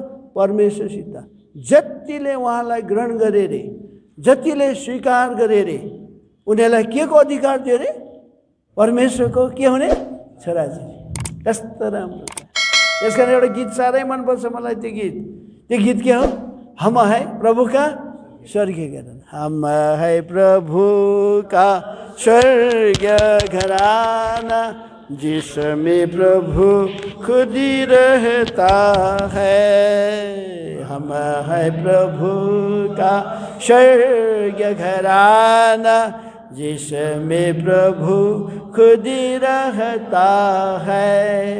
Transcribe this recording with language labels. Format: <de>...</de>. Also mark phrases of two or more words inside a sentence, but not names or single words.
<ne>परमेश्वरसित। जतिले उहाँलाई ग्रहण गरे रे, जतिले स्वीकार गरे रे, उनीहरूलाई के को अधिकार दियो रे? परमेश्वरको के हुने? छोराछोरी। कस्तो राम्रो। यस कारण एउटा गीत साह्रै मनपर्छ मलाई, त्यो गीत के हो?</ne> <hi>हम है प्रभु का स्वर्गीय गण, हम है प्रभु का स्वर्ग घराना जिसमें प्रभु खुद ही रहता है। हम है प्रभु का स्वर्ग घराना जिसमें प्रभु खुद ही रहता है।</hi>